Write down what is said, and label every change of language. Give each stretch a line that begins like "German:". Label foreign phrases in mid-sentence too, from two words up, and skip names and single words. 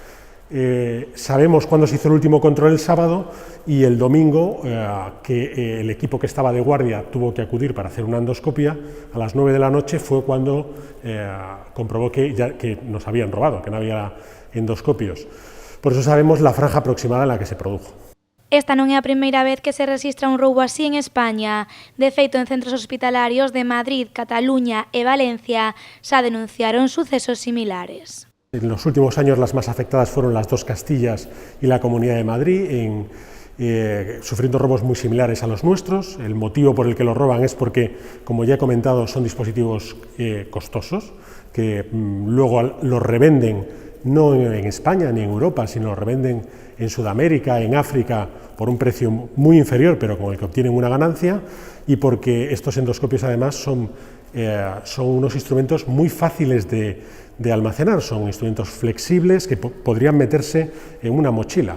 Spanish: Sabemos cuándo se hizo el último control el sábado, y el domingo, que el equipo que estaba de guardia tuvo que acudir para hacer una endoscopia, a las 9 de la noche fue cuando comprobó que nos habían robado, que no había endoscopios. Por eso sabemos la franja aproximada en la que se produjo.
Galician: Esta non é a primeira vez que se rexistra un roubo así en España. De feito, en centros hospitalarios de Madrid, Cataluña e Valencia xa denunciaron sucesos similares.
Spanish: En los últimos años las más afectadas fueron las dos Castillas y la Comunidad de Madrid, sufriendo robos muy similares a los nuestros. El motivo por el que los roban es porque, como ya he comentado, son dispositivos costosos, que luego los revenden no en España ni en Europa, sino los revenden en Sudamérica, en África, por un precio muy inferior, pero con el que obtienen una ganancia, y porque estos endoscopios además son unos instrumentos muy fáciles de almacenar, son instrumentos flexibles que podrían meterse en una mochila.